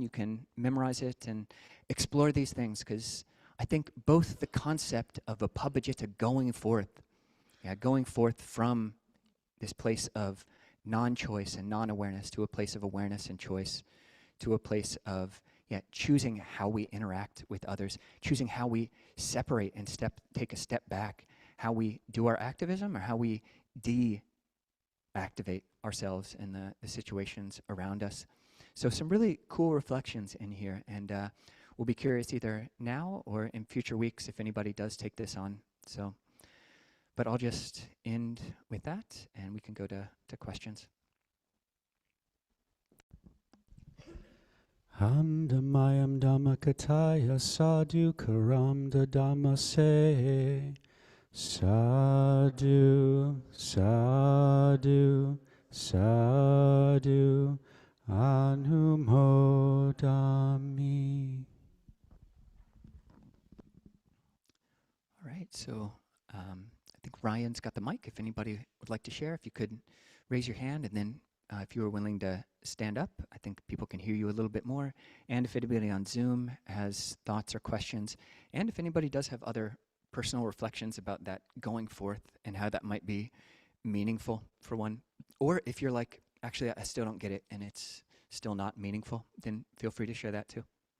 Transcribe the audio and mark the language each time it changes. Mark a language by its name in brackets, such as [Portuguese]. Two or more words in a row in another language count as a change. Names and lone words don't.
[English] You can memorize it and explore these things, because I think both the concept of a Pabbajita going forth from this place of non-choice and non-awareness to a place of awareness and choice, to a place of choosing how we interact with others, choosing how we separate and take a step back, how we do our activism or how we deactivate ourselves in the situations around us. So some really cool reflections in here, and we'll be curious either now or in future weeks if anybody does take this on. So, but I'll just end with that, and we can go to questions. [Pali] Hamdamayam Dhammakataya Sadhu Karam Dhamma Se Sadhu Sadhu Sadhu Anumodami. [English] All right, so I think Ryan's got the mic. If anybody would like to share, if you could raise your hand, and then if you were willing to stand up, I think people can hear you a little bit more. And if anybody on Zoom has thoughts or questions, and if anybody does have other personal reflections about that going forth and how that might be meaningful for one, or if you're like, actually, I still don't get it and it's still not meaningful, then feel free to share that too.